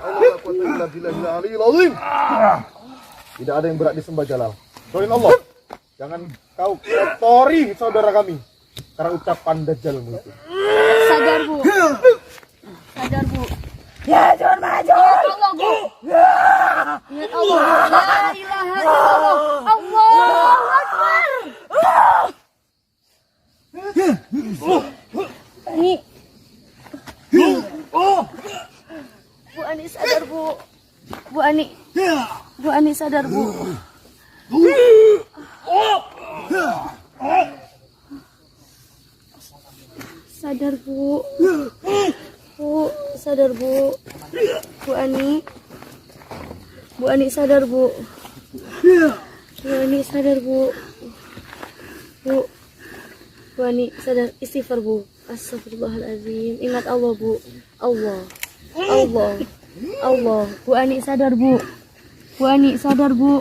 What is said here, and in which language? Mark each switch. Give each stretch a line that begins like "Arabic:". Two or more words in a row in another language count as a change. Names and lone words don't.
Indonesian: Tidak ada yang berat disembah Jalal. Selain Allah. Jangan kau kotori saudara kami karena ucapan dajjalmu itu. Sadar, Bu. Sadar, Bu. Ya Jun maju. Ingat Allah, Bu. Ingat Allah,
Arabic: Bu. لا إله إلا الله. الله أكبر. Ani.
Indonesian: Bu Ani sadar, Bu. Bu Ani. Bu Ani sadar, Bu. Sadar, Bu. Bu, sadar, Bu. Bu Ani. Bu Ani sadar, Bu. Bu Ani sadar, Bu. Bu. Bu Ani sadar. Istighfar, Bu.
Arabic: أستغفر الله العظيم.
Indonesian: Ingat Allah, Bu. Allah. Allah. Allah. Bu Ani sadar, Bu. Bu Ani sadar, Bu.